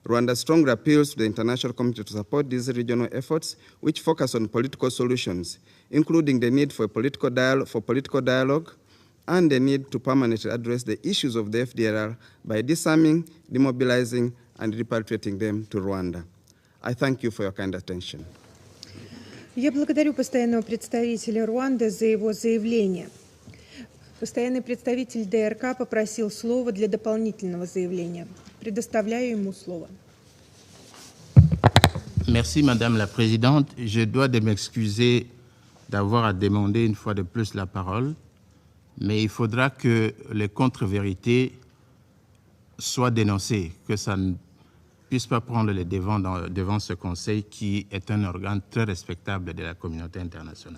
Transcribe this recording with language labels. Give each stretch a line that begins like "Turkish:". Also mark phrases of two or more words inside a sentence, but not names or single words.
English: Rwanda strongly appeals to the international community to support these regional efforts, which focus on political solutions, including the need for political dialogue and the need to permanently address the issues of the FDLR by disarming, demobilizing, and repatriating them to Rwanda. I thank you for your kind attention.
Russian: Я благодарю постоянного представителя Руанды за его заявление. Постоянный представитель ДРК попросил слова для дополнительного заявления. Предоставляю ему слово.
French: Merci, Madame la Présidente. Je dois m'excuser d'avoir à demander une fois de plus la parole, mais il faudra que les contre-vérités soient dénoncées, que ça ne puisse pas prendre les devants devant ce Conseil qui est un organe très respectable de la communauté internationale.